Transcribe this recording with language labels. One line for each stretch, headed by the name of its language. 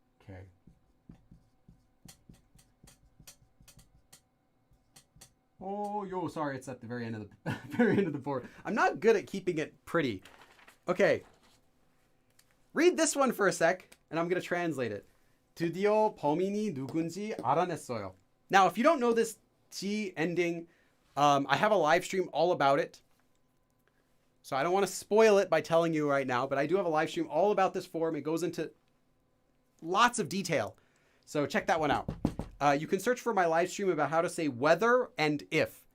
English: Okay. Oh, sorry, it's at the very end of the very end of the board. I'm not good at keeping it pretty. Okay. Read this one for a sec, and I'm going to translate it.
Korean: 드디어 범인이 누군지 알아냈어요.
English: Now, if you don't know this T ending, I have a live stream all about it. So I don't want to spoil it by telling you right now, but I do have a live stream all about this form. It goes into lots of detail. So check that one out. You can search for my live stream about how to say whether and if.